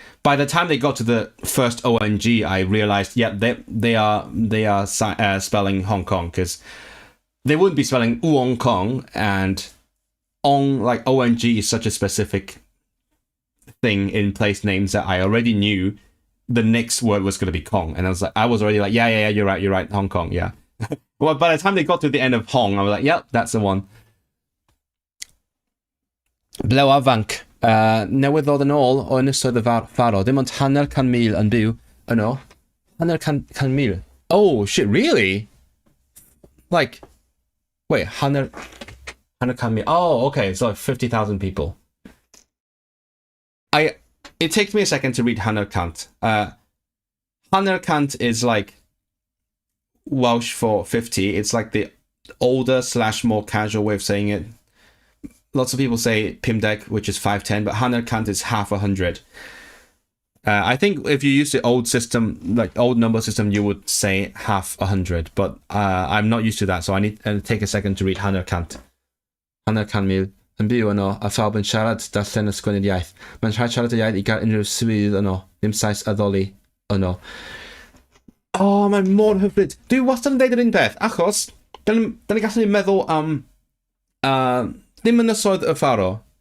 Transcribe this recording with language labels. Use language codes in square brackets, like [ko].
[en] By the time they got to the first ONG, I realized, yeah, they are spelling Hong Kong, because they wouldn't be spelling Uong Kong, and like ONG is such a specific thing in place names that I already knew the next word was going to be Kong, and I was already like, yeah, you're right, Hong Kong, yeah. Well, by the time they got to the end of Hong, I was like, yep, that's the one. [cy] Blew afanc. Newydd ddod yn ôl o ynysoedd y Faro. Dim ond hanner can mil yn byw yno. Hanner can mil. [en] Oh, shit, really? Like, wait, [cy] hanner can mil. [en] Oh, okay, so 50,000 people. It takes me a second to read hanner cant. Hanner cant is like Welsh for 50. It's like the older / more casual way of saying it. Lots of people say pimdeg, which is 510, but hanner cant is half 100. I think if you use the old system, like old number system, you would say half 100, but I'm not used to that, so I need to take a second to read hanner cant. [cy] Hanner can mil yn byw yno, a phawb yn siarad darllen ysgwennu'r iaith. Mae'n rhaid siarad y iaith I gael unrhyw swydd yno, ddim sais addoli yno. Oh, mae'n mor hyfryd. Dwi wastad yn deud yr un peth, achos da ni gallu meddwl am ddim ynysoedd y Faro.